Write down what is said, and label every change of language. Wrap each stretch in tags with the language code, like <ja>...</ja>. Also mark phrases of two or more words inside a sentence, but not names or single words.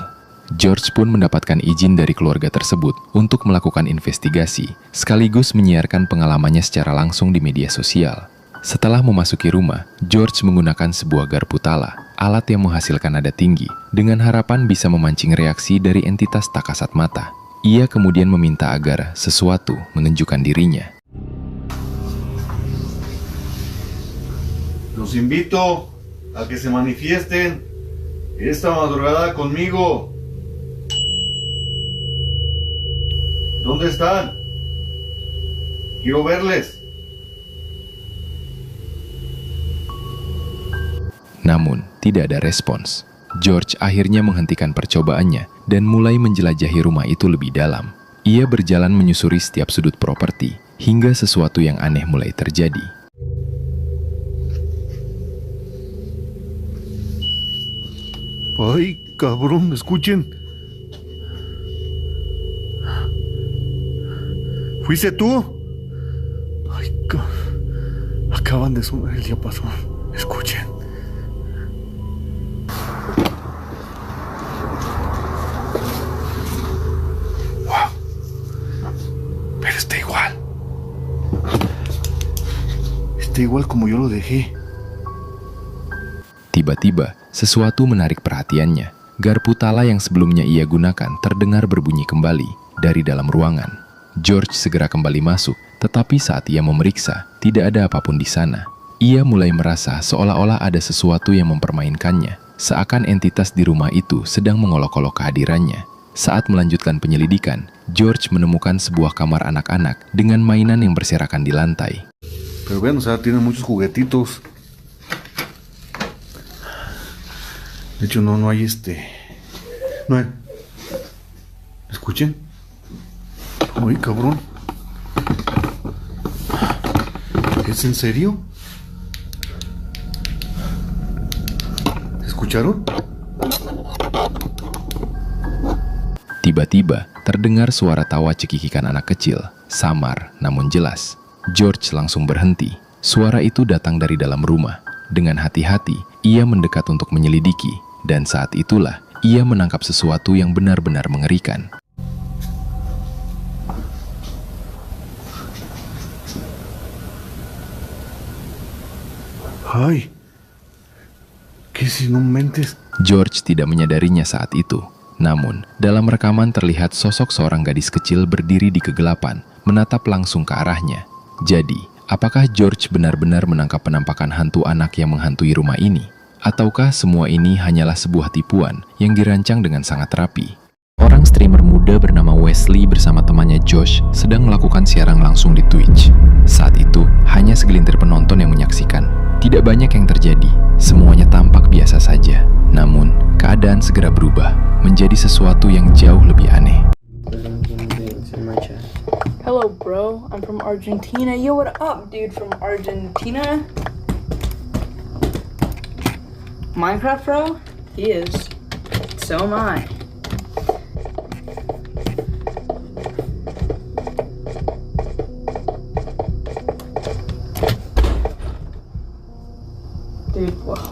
<id>George pun mendapatkan izin dari keluarga tersebut untuk melakukan investigasi, sekaligus menyiarkan pengalamannya secara langsung di media sosial. Setelah memasuki rumah, George menggunakan sebuah garpu tala, alat yang menghasilkan nada tinggi, dengan harapan bisa memancing reaksi dari entitas tak kasat mata. Ia kemudian meminta agar sesuatu menunjukkan dirinya.</id> <es>Los invito a que se manifiesten esta madrugada conmigo. ¿Dónde están? Quiero verles.</es> <id>Namun, tidak ada respons. George akhirnya menghentikan percobaannya dan mulai menjelajahi rumah itu lebih dalam. Ia berjalan menyusuri setiap sudut properti, hingga sesuatu yang aneh mulai terjadi.</id> <es>Ay, cabrón, escuchen. ¿Fuiste tú? Ay, acaban de sonar el diapasón. Escuchen. Wow. Pero está igual. Está igual como yo lo dejé.</es> <id>Tiba-tiba, sesuatu menarik perhatiannya. Garpu tala yang sebelumnya ia gunakan terdengar berbunyi kembali dari dalam ruangan. George segera kembali masuk, tetapi saat ia memeriksa, tidak ada apapun di sana. Ia mulai merasa seolah-olah ada sesuatu yang mempermainkannya, seakan entitas di rumah itu sedang mengolok-olok kehadirannya. Saat melanjutkan penyelidikan, George menemukan sebuah kamar anak-anak dengan mainan yang berserakan di lantai.</id> <es>Pero vean, o sea, tiene muchos juguetitos. De hecho, no hay no hay. ¿Escuchen? Ay, cabrón. ¿Es en serio? ¿Escucharon?</es> <id>Tiba-tiba, terdengar suara tawa cekikikan anak kecil, samar namun jelas. George langsung berhenti. Suara itu datang dari dalam rumah. Dengan hati-hati, ia mendekat untuk menyelidiki, dan saat itulah ia menangkap sesuatu yang benar-benar mengerikan.</id> <es>Ay, ¿qué si no mentes?</es> <id>George tidak menyadarinya saat itu. Namun, dalam rekaman terlihat sosok seorang gadis kecil berdiri di kegelapan, menatap langsung ke arahnya. Jadi, apakah George benar-benar menangkap penampakan hantu anak yang menghantui rumah ini? Ataukah semua ini hanyalah sebuah tipuan yang dirancang dengan sangat rapi? Orang streamer muda bernama Wesley bersama temannya Josh sedang melakukan siaran langsung di Twitch. Saat itu, hanya segelintir penonton yang menyaksikan. Tidak banyak yang terjadi, semuanya tampak biasa saja. Namun, keadaan segera berubah, menjadi sesuatu yang jauh lebih aneh.</id> <en>Hello, bro. I'm from Argentina. Yo, what up, dude from Argentina? Minecraft, bro? He is. So am I. Dude, wow.</en>